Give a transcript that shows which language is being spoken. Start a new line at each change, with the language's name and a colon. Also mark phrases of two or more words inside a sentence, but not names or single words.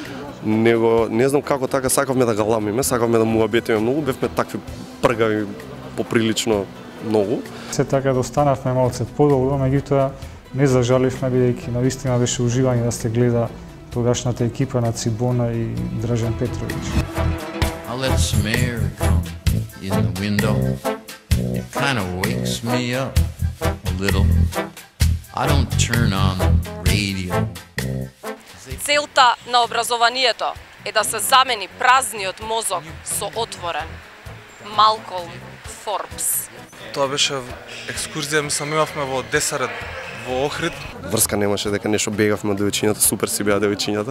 Macedonian: Не знам како така сакавме да ga ламиме, сакавме да му абетиме многу, бевме такви пргави поприлично многу. Се така да останавме малце подолго, меѓутоа не зажаливме бидејќи навистина беше уживање да се гледа тогашната екипа на Цибона и Дражан Петрович.
English: I let some air come in the window. It kind of wakes me up a little. I don't turn on the radio.
Macedonian: Целта на образованието е да се замени празниот мозок со отворен. Малколм Форбс. Тоа беше екскурзија, мислам имавме во Десарет во Охрид. Врска немаше дека нешто бегавме од девојчињата, супер си беа девојчињата.